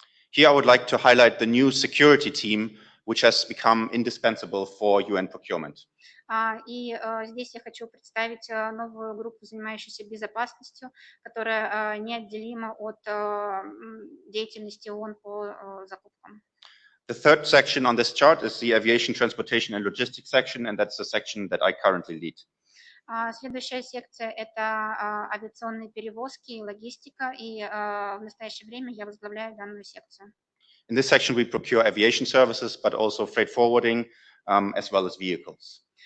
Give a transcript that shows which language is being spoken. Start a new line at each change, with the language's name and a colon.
English: Here I would like to highlight the new security team, which has become indispensable for UN procurement.
Russian: И здесь я хочу представить новую группу, занимающуюся безопасностью, которая неотделима от деятельности ООН по закупкам.
English: The third section on this chart is the aviation, transportation, and logistics section, and that's the section that I currently lead.
Russian: Следующая секция – это авиационные перевозки и логистика, и в настоящее время я возглавляю данную секцию.
English: In this section, we procure aviation services, but also freight forwarding, as well as vehicles.